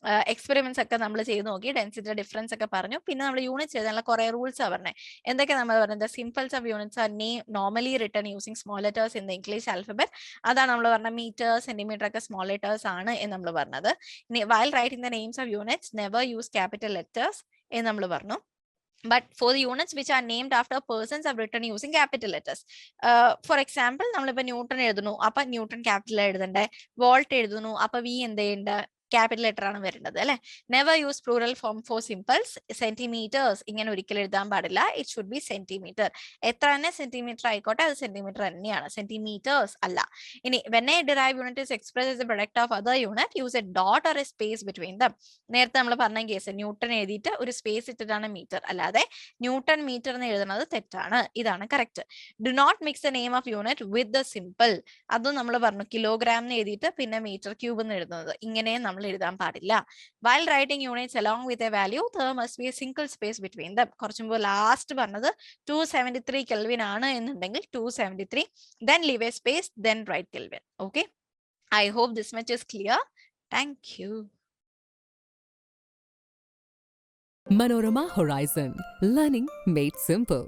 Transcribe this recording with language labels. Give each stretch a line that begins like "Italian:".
Malayalam: Experiments ഒക്കെ നമ്മൾ ചെയ്ത് നോക്കി, ഡെൻസിറ്റിയുടെ ഡിഫറൻസ് ഒക്കെ പറഞ്ഞു. പിന്നെ നമ്മൾ യൂണിറ്റ്സ് ചെയ്താലുള്ള കുറെ റൂൾസ് പറഞ്ഞത്. എന്തൊക്കെ നമ്മൾ പറഞ്ഞത്,
English: Symbols of units are normally written using small letters in the English alphabet.
Malayalam: അതാണ് നമ്മൾ പറഞ്ഞ മീറ്റർ സെന്റിമീറ്റർ ഒക്കെ സ്മോൾ ലെറ്റേഴ്സ് ആണ് എന്ന് നമ്മൾ പറഞ്ഞത്.
English: ഇനി while writing the names of units never use capital letters
Malayalam: എന്ന് നമ്മൾ പറഞ്ഞു.
English: But for the units which are named after persons are written using capital letters. For example,
Malayalam: നമ്മളിപ്പോ ന്യൂട്ടൺ എഴുതുന്നു, അപ്പൊ ന്യൂട്ടൺ ക്യാപിറ്റൽ എഴുതണ്ടേ. വോൾട്ട് എഴുതുന്നു, അപ്പൊ V എന്ത് ചെയ്യണ്ട, ക്യാപിറ്റൽ ലെറ്റർ ആണ് വരേണ്ടത് അല്ലെ.
English: Never use plural form for symbols.
Malayalam: Centimetres ഇങ്ങനെ ഒരിക്കലും എഴുതാൻ പാടില്ല.
English: It should be centimetre.
Malayalam: എത്ര തന്നെ സെന്റിമീറ്റർ ആയിക്കോട്ടെ, അത് സെന്റിമീറ്റർ തന്നെയാണ്, സെന്റിമീറ്റേഴ്സ് അല്ല.
English: ഇനി when a derived unit is expressed as a product of other unit, use a dot or a space between them.
Malayalam: നേരത്തെ നമ്മൾ പറഞ്ഞ കേസ് ന്യൂട്ടൺ എഴുതിയിട്ട് ഒരു സ്പേസ് ഇട്ടിട്ടാണ് മീറ്റർ, അല്ലാതെ ന്യൂട്ടൺ മീറ്റർ എന്ന് എഴുതുന്നത് തെറ്റാണ്. ഇതാണ് correct.
English: Do not mix the name of unit with the symbol.
Malayalam: അതും നമ്മൾ പറഞ്ഞു, കിലോഗ്രാം എന്ന് എഴുതിയിട്ട് പിന്നെ മീറ്റർ ക്യൂബ് എന്ന് എഴുതുന്നത്, ഇങ്ങനെയും നമ്മൾ എഴുതാൻ പാടില്ല.
English: while writing units along with a value, there must be a single space between them.
Malayalam: കുറച്ചു മുമ്പ് ലാസ്റ്റ് പറഞ്ഞത് 273 കെൽവിൻ ആണ് എന്നുണ്ടെങ്കിൽ 273,
English: then leave a space, then write Kelvin. Okay, I hope this much is clear. Thank you. Manorama Horizon, learning made simple.